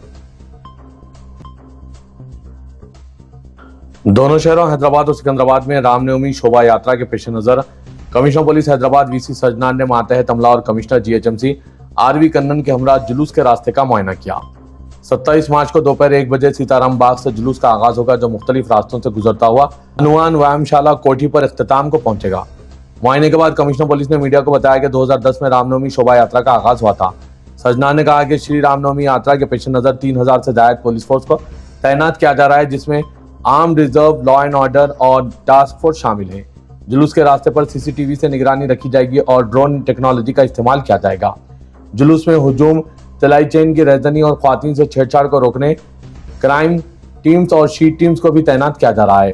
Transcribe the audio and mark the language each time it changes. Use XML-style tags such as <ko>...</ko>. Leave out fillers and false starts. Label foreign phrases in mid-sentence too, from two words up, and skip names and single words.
<ur>دونوں شہروں حیدرآباد اور سکندرآباد میں رام نومی شوبھا یاترا کے پیش نظر</ur> <en>Commissioner Police</en> <ur>حیدرآباد وی سی سجنان نے ماتحت عملہ اور کمشنر جی ایچ ایم سی آر وی کنن کے ہمراہ جلوس کے راستے کا معائنہ کیا۔ 27 مارچ کو دوپہر 1 بجے سیتارام باغ سے جلوس کا آغاز ہوگا، جو مختلف راستوں سے گزرتا ہوا ہنومان ویام شالہ کوٹھی پر اختتام کو پہنچے گا۔ معائنے کے بعد</ur> <en>Commissioner Police</en> <ur>نے میڈیا کو بتایا کہ 2010 میں رام نومی شوبھا یاترا کا آغاز ہوا تھا۔ سجنان نے کہا کہ شری رام نومی یاترا کے پیش نظر 3000 سے زائد پولیس فورس کو تعینات کیا جا رہا ہے، جس میں</ur> <en>Armed Reserve, Law and Order</en> <ur>اور</ur> <en>Task Force</en> <ur>شامل ہیں۔ جلوس کے راستے پر سی سی ٹی وی سے نگرانی رکھی جائے گی اور</ur> <en>Drone Technology</en> <ur>کا استعمال کیا جائے گا۔ جلوس میں ہجوم، تلائی چین کی رہزنی اور خواتین سے چھیڑ چھاڑ کو روکنے</ur> <en>Crime Teams</en> <ur>اور شیٹ ٹیمز کو بھی تعینات کیا جا رہا ہے۔</ur>